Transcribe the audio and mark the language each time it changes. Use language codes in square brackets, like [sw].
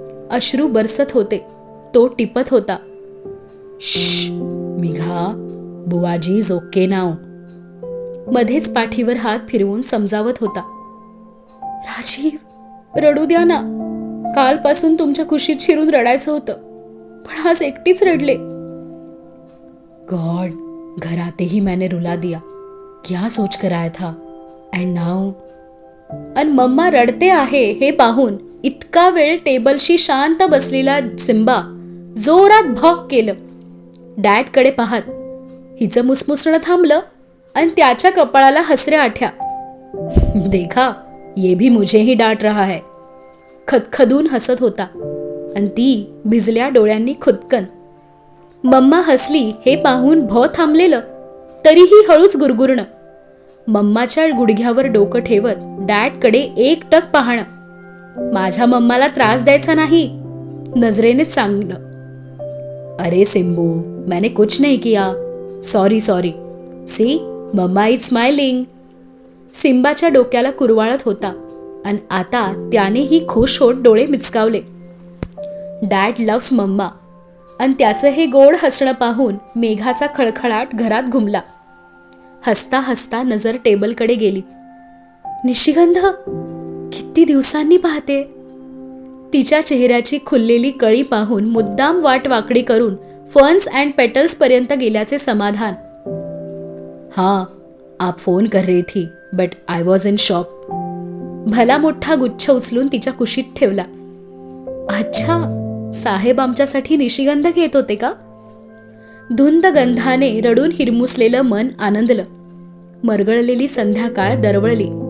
[mr] अश्रू बरसत होते, तो टिपत होता. श्श मेघा, [en] बुवाजी is okay now. [mr] मध्येच पाठीवर हात फिरवून समजावत होता. राजीव, रडू द्या ना. कालपासून तुमच्या कुशीत शिरून रडायचं होतं, पण आज एकटीच रडले. [hi] गॉड, घर आते ही मैंने रुला दिया. क्या सोच कर आया था, [en] And now. [mr] अन मम्मा रडते आहे हे पाहून इतका वेळ टेबलशी शांत बसलेला सिम्बा जोरात भॉक केलं. डॅडकडे पाहत हिचं मुसमुसणं थांबलं, आणि त्याच्या कपाळाला हसऱ्या आठ्या. [hi] देखा, ये भी मुझे ही डांट रहा है. [mr] खदखदून हसत होता, आणि ती भिजल्या डोळ्यांनी खुदकन. मम्मा हसली हे पाहून भौ थांबलेलं, तरीही हळूच गुरगुरणं. मम्माच्या गुडघ्यावर डोकं ठेवत डॅडकडे एकटक पाहणं. माझ्या मम्माला त्रास द्यायचा नाही, नजरेनेच सांगणं. [hi] अरे सिम्बू, मैंने कुछ नहीं किया. [en] Sorry sorry. See, mumma is smiling. [mr] सिम्बाच्या डोक्याला कुरवाळत होता, आणि आता त्यानेही खुश होत डोळे मिचकावले. [en] Dad loves mamma. [mr] आणि त्याचं हे गोड हसणं पाहून मेघाचा खळखळाट घरात घुमला. हसता हसता नजर टेबलकडे गेली. निशिगंध, किती दिवसांनी पाहते. तिच्या चेहऱ्याची खुललेली कळी पाहून मुद्दाम वाट वाकडी करून फर्न्स अँड पेटल्स पर्यंत गेल्याचे समाधान. [hi] हाँ, आप फोन कर रही थी, [en] But I was in shop. [mr] भला मोठा गुच्छ उचलून तिच्या कुशीत ठेवला. अच्छा, साहेब आमच्यासाठी निशिगंध घेत होते का? धुंद गंधाने रडून हिरमुसलेलं मन आनंदलं. मरगळलेली संध्याकाळ दरवळली.